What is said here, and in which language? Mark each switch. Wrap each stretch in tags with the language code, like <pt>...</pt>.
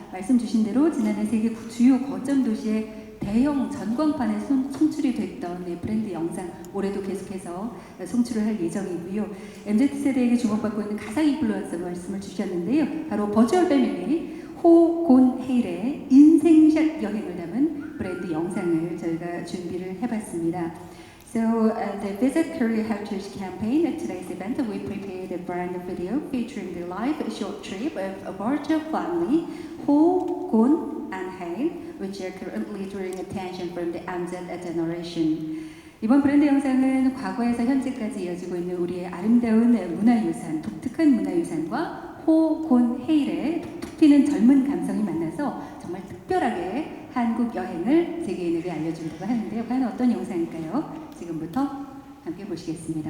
<ko>말씀 주신 대로 지난해 세계 주요 거점 도시의 대형 전광판에 송출이 됐던 브랜드 영상 올해도 계속해서 송출을 할 예정이고요. MZ세대에게 주목받고 있는 가상 인플루언서 말씀을 주셨는데요. 바로 버추얼 패밀리 호곤헤일의 인생샷 여행을 담은 브랜드 영상을 저희가 준비를 해봤습니다.</ko> <en>So the Visit Korea Heritage campaign at today's event, we prepared a brand video featuring the live short trip of a virtual family, Ho, Gon, and Hae, which are currently drawing attention from the MZ generation.</en> <ko>이번 브랜드 영상은 과거에서 현재까지 이어지고 있는 우리의 아름다운 문화유산, 독특한 문화유산과 호, 곤, 헤일의 톡 튀는 젊은 감성이 만나서 정말 특별하게 한국 여행을 세계인에게 알려준다고 하는데요. 과연 어떤 영상일까요? 지금부터 함께 보시겠습니다.</ko>